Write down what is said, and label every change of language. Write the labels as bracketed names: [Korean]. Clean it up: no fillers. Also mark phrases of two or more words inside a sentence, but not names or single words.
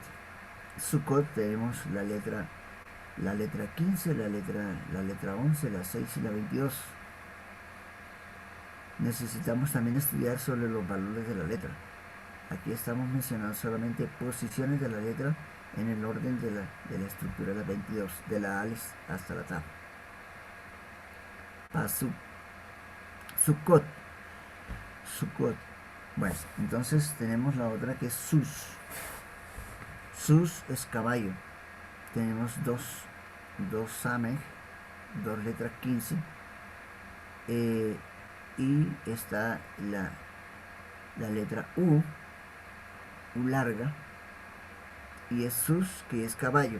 [Spanish] Sukkot tenemos la letra 15, la letra 11, la 6 y la 22. Necesitamos también estudiar sobre los valores de la letra. Aquí estamos mencionando solamente posiciones de la letra en el orden de la estructura de la 22, de la Aleph hasta la Tav. Pasuk. Sukkot. Sukkot. Bueno, entonces tenemos la otra que es Sus. Sus es caballo. Tenemos dos Sameh, 2 letras 15. Y está la letra U larga, y es Sus, que es caballo.